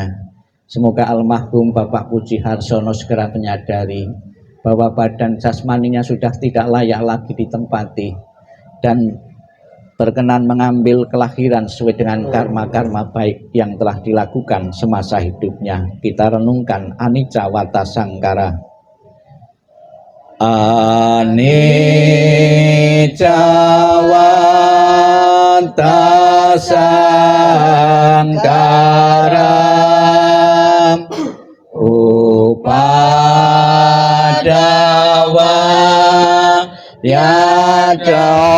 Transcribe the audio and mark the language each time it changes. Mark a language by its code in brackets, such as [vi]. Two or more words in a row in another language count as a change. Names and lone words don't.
[id] Semoga almarhum Bapak Puji Harsono segera menyadari bahwa badan jasmaninya sudah tidak layak lagi ditempati dan berkenan mengambil kelahiran sesuai dengan karma-karma baik yang telah dilakukan semasa hidupnya. Kita renungkan [pi] Anicca Wata Sangkara. Anicca Wata Sangkara Upadawa Yada